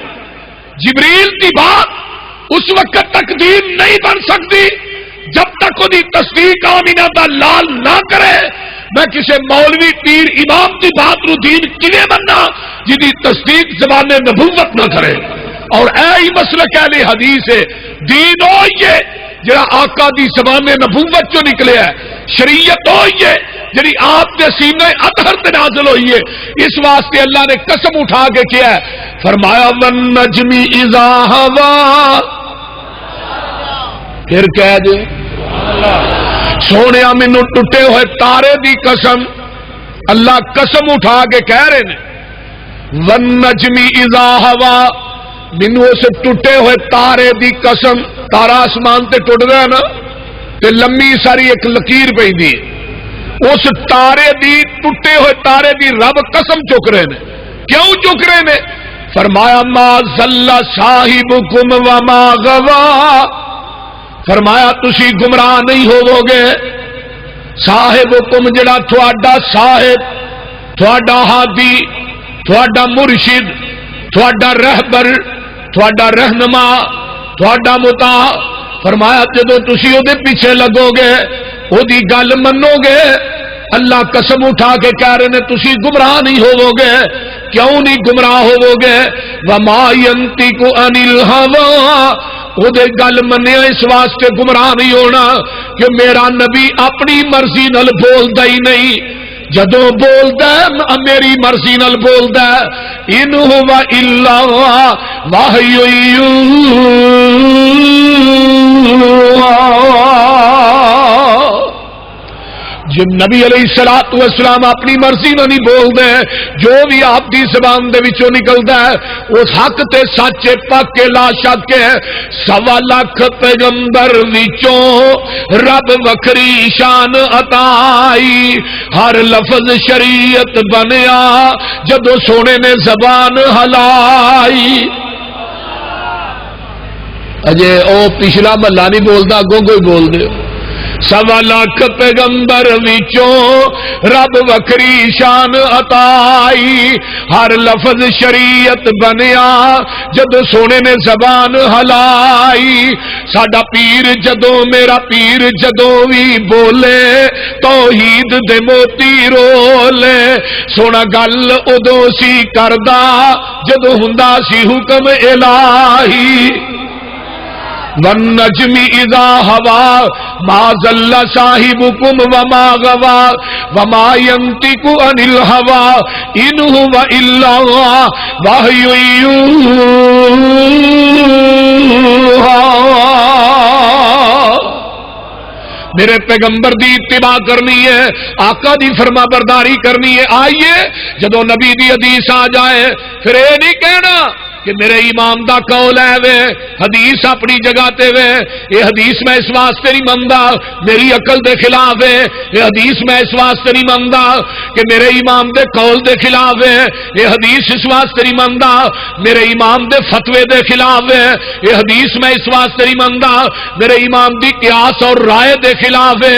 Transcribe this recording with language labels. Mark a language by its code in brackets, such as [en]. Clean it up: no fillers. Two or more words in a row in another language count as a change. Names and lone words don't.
[ur] جبریل کی بات اس وقت تک دین نہیں بن سکتی جب تک وہ تصدیق [pa] آمینہ دا لال نہ کرے میں کسی مولوی پیر امام کی بات نو دین کیویں مننا جدی تصدیق زبان نبوت نہ کرے؟ اور اے مسلک اہل حدیث ہے، دین ہوئی ہے جڑا آقا دی زبان نبوت چوں نکلیا ہے، شریعت ہوئی ہے جڑی آپ دے سینے اطہر تے نازل ہوئی ہے۔ [ur] اس واسطے اللہ نے قسم اٹھا کے کیا ہے، فرمایا [ar] والنجم اذا ہوا، [ur] پھر کہہ دے [pa] سونیا مینوں ٹوٹے ہوئے تارے دی قسم، اللہ قسم اٹھا کے کہہ رہے ہیں [ar] والنجم اذا ہوا، [pa] مینوں اس ٹوٹے ہوئے تارے دی قسم، تارا آسمان تے ٹوٹ گیا نا تے لمبی ساری ایک لکیر پیندی ہے، اس تارے دی ٹوٹے ہوئے تارے دی رب قسم چک رہے ہیں۔ کیوں چک رہے ہیں؟ [ar] فرمایا ما ضل صاحبکم وما غوا، [pa] فرمایا تسی گمراہ نہیں ہوو گے، صاحبکم جڑا تھوڑا صاحب، تھوڑا ہادی، تھوڑا مرشد، تھوڑا رہبر، تھوڑا رہنما، تھوڑا مطاع، فرمایا جدو تسی او دے پیچھے لگو گے، او دی گل منو گے، اللہ قسم اٹھا کے کہہ رہے ہیں تسی گمراہ نہیں ہوو گے۔ کیوں نہیں گمراہ ہوو گے؟ [ar] وما ينطق عن الهوى، [pa] او دے گل منیا اس واسطے گمراہ نہیں ہونا کہ میرا نبی اپنی مرضی نال بولدا ہی نہیں، جدو بولدا ہے میری مرضی نال بولدا ہے، [ar] ان هو الا وحی [pa] جب نبی علیہ الصلوۃ والسلام اپنی مرضی نہ نہیں بولدے، جو بھی آپ دی زبان دے وچوں نکلدا ہے اس حق تے سچ پاک لا شک ہے۔ 1.25 لاکھ پیغمبر وچوں رب وکری شان عطائی، ہر لفظ شریعت بنیا جدو سونے نے زبان ہلائی۔ اجے او پچھلا محلہ نہیں بولدا، اگوں کوئی بول دے۔ 1.25 لاکھ پیغمبر وچوں رب وکری شان عطائی، ہر لفظ شریعت بنیا جدو سونے نے زبان ہلائی۔ ساڈا پیر جدو میرا پیر جدو بھی بولے توحید دے موتی رولے، سونا گل ادو سی کردا جدو ہوندا سی حکم الہی۔ [ar] والنجم اذا ہوا ما ضل صاحبکم وما غوا وما ينطق عن الهوى ان هو الا وحی [pa] میرے پیغمبر دی اتباع کرنی ہے، آقا دی فرما برداری کرنی ہے۔ آئیے جدو نبی دی حدیث آ جائے پھر اے نہیں کہنا کہ میرے امام دا قول ہے وے، حدیث اپنی جگہ تے وے، یہ حدیث میں اس واسطے نہیں مندا میری عقل دے خلاف ہے، یہ حدیث میں اس واسطے نہیں مندا کہ میرے امام دے قول دے خلاف ہے، یہ حدیث اس واسطے نہیں مندا میرے امام دے فتوے دے خلاف ہے، یہ حدیث میں اس واسطے نہیں مندا میرے امام دی قیاس اور رائے دے خلاف ہے۔